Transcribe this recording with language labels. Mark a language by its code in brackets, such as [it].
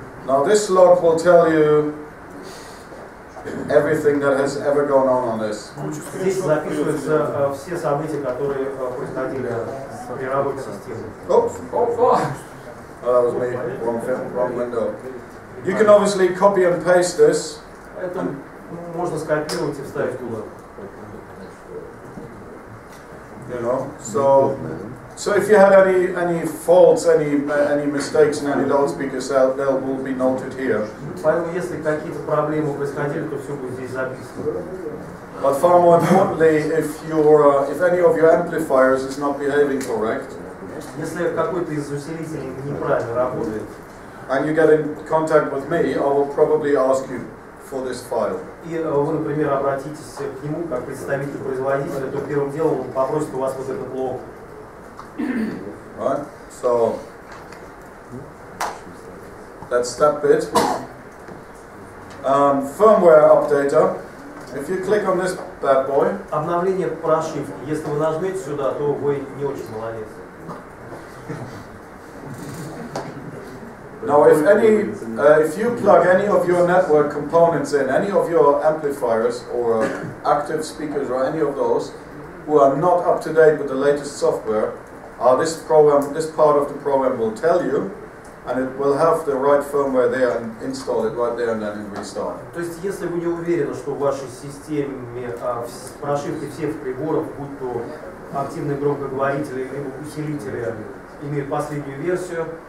[en] Now this log will tell you everything that has ever gone on this. [ru] Здесь записываются все события, которые происходили при работе системы. [en] Oops. That was me. Wrong window. You can obviously copy and paste this. [ru] Это можно скопировать и вставить туда. [en] You know, so if you had any faults, any mistakes in any loudspeakers, they will be noted here. [ru] Поэтому, если какие-то проблемы происходили, то все будет здесь записано. [en] But far more importantly, if any of your amplifiers is not behaving correct, [ru] если какой-то из усилителей неправильно работает, [en] and you get in contact with me, I will probably ask you for this file. [ru] И вы, например, обратитесь к нему как представитель производителя, то первым делом он попросит у вас вот этот лог. [en] Right? So that's that bit. Firmware updater. If you click on this bad boy. [ru] Обновление прошивки. Если вы нажмете сюда, то вы не очень молодец. [en] Now, if you plug any of your network components in, any of your amplifiers or active speakers or any of those who are not up to date with the latest software, this part of the program will tell you, and it will have the right firmware there and install it right there and then and restart. [ru] То есть, если вы не уверены, что в вашей системе прошивки всех приборов, будь то активные громкоговорители либо усилители имеют последнюю версию.